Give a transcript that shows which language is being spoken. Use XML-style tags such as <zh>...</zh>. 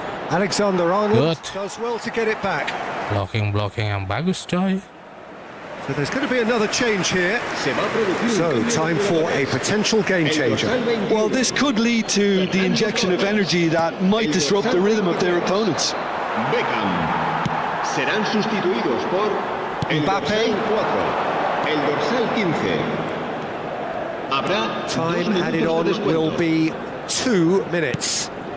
<en>Alexander-Arnold does well to get it back.</en> <id>Blocking yang bagus coy.</id> <en>So there's going to be another change here. So time for a potential game changer. Well, this could lead to the injection of energy that might disrupt the rhythm of their opponents. Beckham.</en> <es>Serán sustituidos por el Mbappe. El dorsal 15. Habrá</es> <en>Time added on will be 2 minutes.</en>